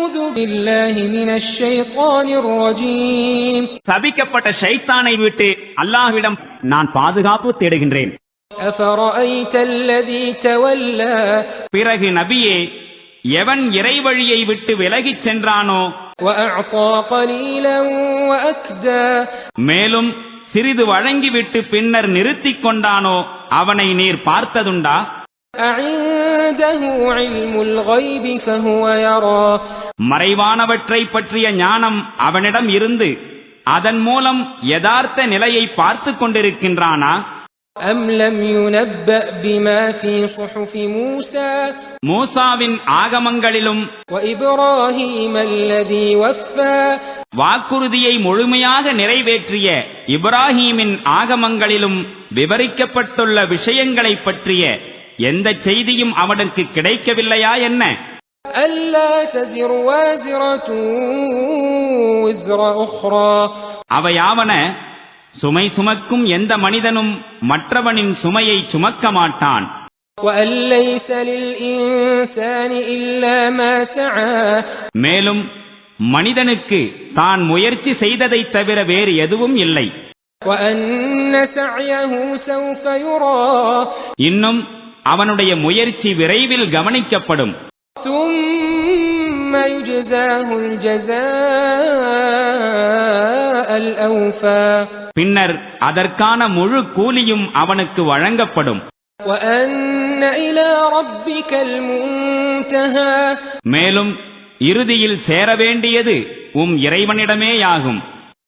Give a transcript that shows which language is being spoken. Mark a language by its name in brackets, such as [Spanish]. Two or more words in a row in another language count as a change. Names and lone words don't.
[Arabic] بالله من الشيطان الرجيم [Tamil] சபிக்கப்பட்ட ஷைத்தானை விட்டு அல்லாஹ்விடம் நான் பாதுகாப்பு தேடுகின்றேன். [Arabic] أفرأيت الذي تولى [Tamil] பிறகு நபியே, எவன் இறைவழியை விட்டு விலகிச் சென்றானோ, [Arabic] وأعطى قليلا وأكدى [Tamil] மேலும் சிறிது வழங்கிவிட்டு பின்னர் நிறுத்திக் கொண்டானோ, அவனை நீர் பார்த்ததுண்டா? [Arabic] أعنده علم الغيب فهو يرى [Tamil] மறைவானவற்றை பற்றிய ஞானம் அவனிடம் இருந்து அதன் மூலம் யதார்த்த நிலையை பார்த்து கொண்டிருக்கின்றானா? [Arabic] أم لم ينبأ بما في صحف موسى [Tamil] மூசாவின் ஆகமங்களிலும் [Arabic] وإبراهيم الذي وفى [Tamil] வாக்குறுதியை முழுமையாக நிறைவேற்றிய இப்ராஹீமின் ஆகமங்களிலும் விவரிக்கப்பட்டுள்ள விஷயங்களைப் பற்றிய எந்த செய்தியும் அவனுக்கு கிடைக்கவில்லையா என்ன? [Arabic] ألا تزر وازرة وزر أخرى [Tamil] அவையாவன, சுமை சுமக்கும் எந்த மனிதனும் மற்றவனின் சுமையை சுமக்க மாட்டான். [Arabic] وأن ليس للإنسان إلا ما سعى [Tamil] மேலும் மனிதனுக்கு தான் முயற்சி செய்ததைத் தவிர வேறு எதுவும் இல்லை. [Arabic] وأن سعيه سوف يرى [Tamil] இன்னும் அவனுடைய முயற்சி விரைவில் கவனிக்கப்படும். [Arabic] ثم يجزاه الجزاء الأوفى [Tamil] பின்னர் அதற்கான முழு கூலியும் அவனுக்கு வழங்கப்படும். [Arabic] وأن إلى ربك المنتهى [Tamil] மேலும் இறுதியில் சேர வேண்டியது உம் இறைவனிடமேயாகும்.